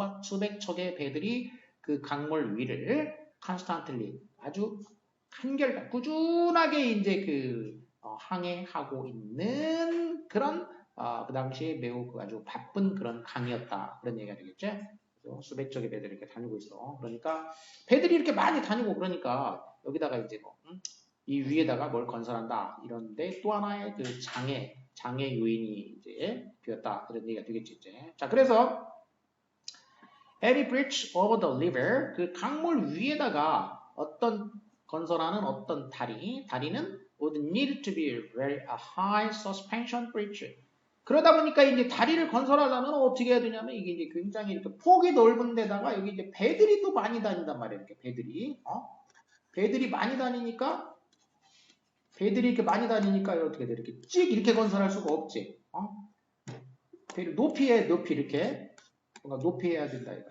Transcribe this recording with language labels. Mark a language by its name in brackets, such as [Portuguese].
[Korean] 수백 척의 배들이 그 강물 위를 constantly 아주 한결같 꾸준하게 이제 그 항해하고 있는 그런 그 당시에 매우 아주 바쁜 그런 강이었다 그런 얘기가 되겠죠. 그래서 수백 척의 배들이 이렇게 다니고 있어. 그러니까 배들이 이렇게 많이 다니고 그러니까 여기다가 이제 이 위에다가 뭘 건설한다 이런데 또 하나의 그 장애 요인이 이제 되었다 그런 얘기가 되겠지 이제. 자 그래서 [English] every bridge over the river [Korean] 그 강물 위에다가 어떤 건설하는 어떤 다리는 [English] would need to be very a high suspension bridge. [Korean] 그러다 보니까 이제 다리를 건설하려면 어떻게 해야 되냐면 이게 이제 굉장히 이렇게 폭이 넓은 데다가 여기 이제 배들이 또 많이 다닌단 말이에요. 이렇게 배들이 많이 다니니까 배들이 이렇게 많이 다니니까 어떻게 돼? 이렇게 찍 이렇게 건설할 수가 없지. 배를 높이 이렇게 뭔가 높이 해야 된다.